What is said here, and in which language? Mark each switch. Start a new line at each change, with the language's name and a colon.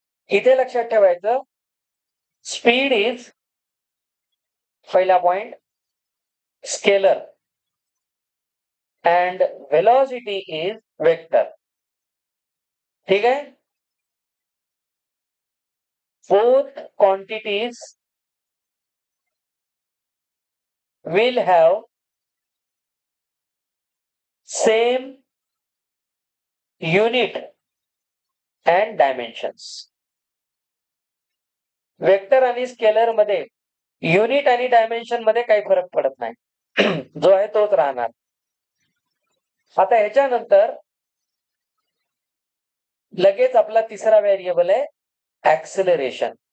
Marathi: इथे लक्षात ठेवायचं स्पीड इज, पहिला point,
English: Scalar and velocity is vector.
Hindi: ठीक है.
English: Both quantities will have same unit and dimensions.
Marathi: Vector आणि स्केलर मध्ये युनिट आणि डायमेन्शन मध्ये काही फरक पडत नाही. जो आहे तोच राहणार. आता ह्याच्यानंतर लगेच आपला तिसरा व्हेरिएबल आहे ऍक्सिलरेशन.